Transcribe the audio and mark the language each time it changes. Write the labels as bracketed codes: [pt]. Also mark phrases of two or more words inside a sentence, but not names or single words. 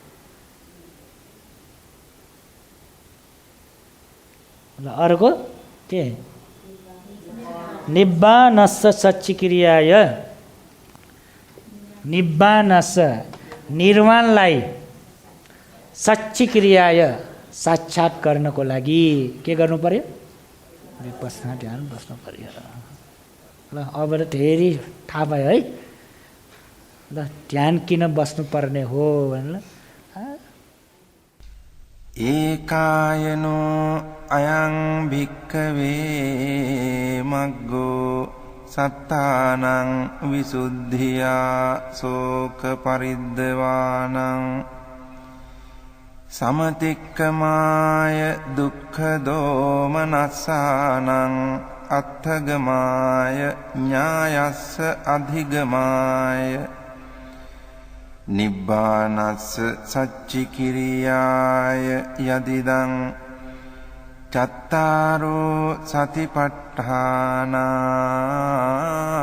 [ne] ल अर्को के [pi] निब्बानस्स सच्चिक्रियाय, निब्बानस्स [ne] निर्वाणलाई सच्चिक्रियाय साक्षात गर्नको लागि के गर्नु पर्यो? विपस्सना ध्यान बस्नु पर्यो। ल अब त धेरै थाहा भयो है। ल ध्यान किन बस्नु पर्ने हो भनेर [pi] एकायनो अयं भिक्खवे मग्गो सत्तानं विशुद्धिया शोक परिद्दवानं समतिक्कमाय दुःख दोमनस्सानं अत्थगमाय न्यायस्स अधिगमाय निब्बानस्स सच्चिक्रियाय यदिदं चत्तारो सतिपट्ठाना